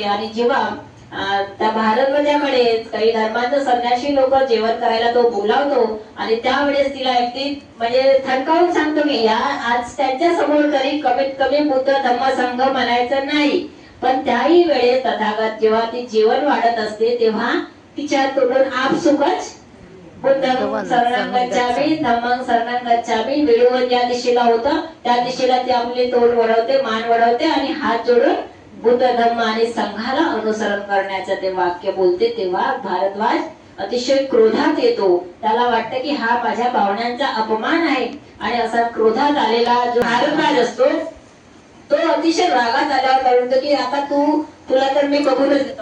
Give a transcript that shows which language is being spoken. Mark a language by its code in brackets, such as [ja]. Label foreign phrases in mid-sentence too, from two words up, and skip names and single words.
[mr] आणि जेव्हा त्या भारद्वाजाकडे काही धर्मांचे संन्यासी लोक जेवण करायला तो बोलावतो आणि त्यावेळेस तिला अगदी म्हणजे थणकावून सांगतो की या आज त्यांच्या समोर तरी कमीत कमी बुद्ध धम्म संघ म्हणायचं नाही. पण त्याही वेळेस तथागत जेव्हा ती जेवण वाढत असते तेव्हा तिच्या तोंडून आपसुकच [pi] बुद्धं शरणं गच्छामि धम्मं शरणं गच्छामि [mr] वेळूवर ज्या दिशेला होतं त्या दिशेला ती आपले तोंड वळवते, मान वळवते आणि हात जोडून बुद्ध धम्म आणि संघाला अनुसरण करण्याचं ते वाक्य बोलते. तेव्हा भारद्वाज अतिशय क्रोधात येतो. त्याला वाटतं की हा माझ्या पाहुण्यांचा अपमान आहे आणि असा क्रोधात आलेला जो भारद्वाज असतो तो अतिशय रागात आल्यावर म्हणतो की आता तुला तर मी बघूनच देतो.